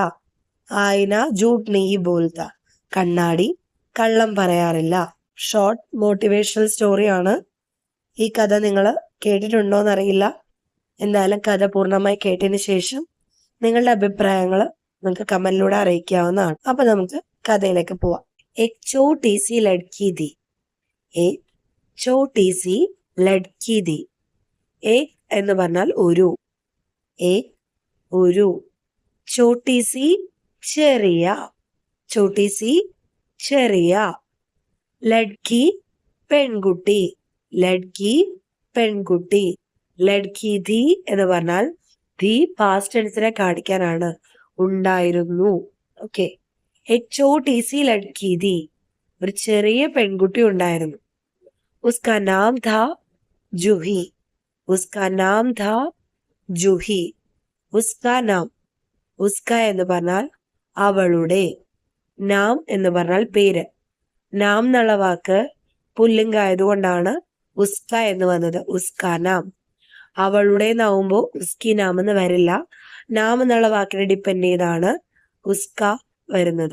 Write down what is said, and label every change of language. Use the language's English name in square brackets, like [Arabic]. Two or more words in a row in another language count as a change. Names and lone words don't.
[Hindi] आईना झूठ नहीं बोलता, [Malayalam] കണ്ണാടി കള്ളം പറയാറില്ല. [English] short motivational [Malayalam] സ്റ്റോറിയാണ്. ഈ കഥ നിങ്ങൾ കേട്ടിട്ടുണ്ടോ എന്നറിയില്ല. എന്തായാലും കഥ പൂർണ്ണമായി കേട്ടതിന് ശേഷം നിങ്ങളുടെ അഭിപ്രായങ്ങൾ നിങ്ങൾക്ക് കമന്റിലൂടെ അറിയിക്കാവുന്നതാണ്. അപ്പൊ നമുക്ക് കഥയിലേക്ക് പോവാം. [Hindi] एक छोटी सी लड़की थी. एक छोटी सी लड़की थी. [Malayalam] एक എന്ന് പറഞ്ഞാൽ ഒരു, एक ഒരു, [Hindi] छोटी सी [Malayalam] ചെറിയ, [Hindi] छोटी सी [Malayalam] ചെറിയ, ലഡ്കി പെൺകുട്ടി, ലഡ്കി പെൺകുട്ടി, [Hindi] लड़की थी [Malayalam] എന്ന് പറഞ്ഞാൽ ധി [English] past tense [Malayalam] കാണിക്കാനാണ്, ഉണ്ടായിരുന്നു. ഓക്കെ. [Hindi] एक छोटी सी लड़की थी. [Malayalam] ഒരു ചെറിയ പെൺകുട്ടി ഉണ്ടായിരുന്നു. [Hindi] उसका नाम था जूही. उसका नाम था जूही. उसका नाम, उसका [Malayalam] എന്ന് പറഞ്ഞാൽ അവളുടെ, നാം എന്ന് പറഞ്ഞാൽ പേര്. നാം എന്നുള്ള വാക്ക് പുല്ലിംഗായതുകൊണ്ടാണ് ഉസ്ക എന്ന് വന്നത്. [Hindi] उसका नाम. [Malayalam] അവളുടെ എന്നാവുമ്പോൾ [Hindi] उसकी नाम [Malayalam] എന്ന് വരില്ല. നാം എന്നുള്ള വാക്കിനെ ഡിപ്പെൻഡ് ചെയ്താണ് ഉസ്ക വരുന്നത്.